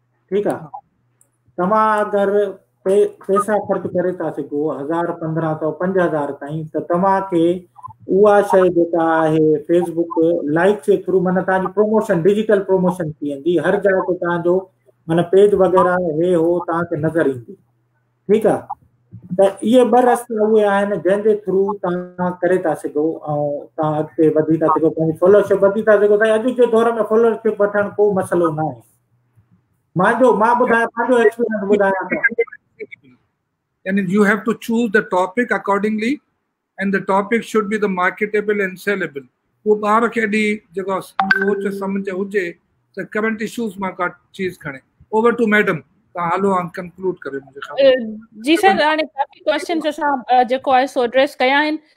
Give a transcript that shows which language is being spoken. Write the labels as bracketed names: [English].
[Sindhi] ठीकु आहे, तव्हां अगरि पैसा ख़र्च करे था सघो 1000, 1500, 5000 ताईं, त तव्हांखे उहा शइ जेका आहे फेसबुक लाइक जे थ्रू माना तव्हांजी प्रोमोशन, डिजिटल प्रोमोशन थी वेंदी, हर जॻह ते तव्हांजो माना पेज वग़ैरह हे हो तव्हांखे नज़र ईंदी। ठीकु आहे, त इहे ॿ रस्ता उहे आहिनि जंहिंजे थ्रू तव्हां करे था सघो ऐं तव्हां अॻिते वधी था सघो, पंहिंजी फॉलोअरशिप वधी था सघो। त अॼु जे दौर में फॉलोअरशिप वठणु को मसइलो न आहे। मां ॿुधायां पंहिंजो एक्सपीरियंस ॿुधायां थो। [English] And you have to choose the topic accordingly, and the topic should be the marketable and sellable. [Sindhi] वो ॿार खे ॾी जेको सोच सम्झ हुजे त करंट इश्यूज़ मां का चीज़ खणे। ओवर टू मैडम, तव्हां हलो हाणे कंक्लूड करियो मुंहिंजे। जी सर, हाणे काफ़ी क्वेश्चन्स असां जेको आहे सो एड्रेस कया आहिनि।